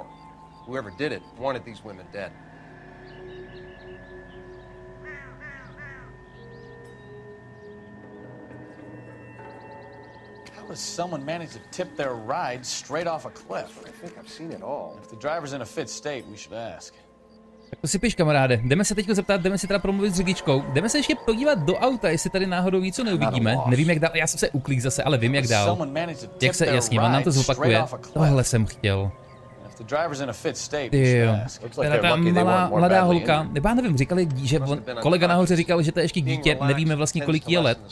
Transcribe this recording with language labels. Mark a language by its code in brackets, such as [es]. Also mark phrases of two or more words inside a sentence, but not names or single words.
[en] Whoever did it wanted these women dead. How does someone manage to tip their ride straight off a cliff? I think I've seen it all. If the driver's in a fit state, we should ask. [cs] Tak to si piš, kamaráde. Jdeme se teďko zeptat, jdeme si teda promluvit s řidičkou. Jdeme se ještě podívat do auta, jestli tady náhodou něco neuvidíme. Nevím, jak dál, já jsem se uklík zase, ale vím, jak dál. Jak se, jasně, on nám to zopakuje. Tohle jsem chtěl. Tyjo, teda ta mladá holka, nebo já nevím, říkali, že kolega nahoře říkal, že to je ještě dítě, nevíme vlastně, kolik je let.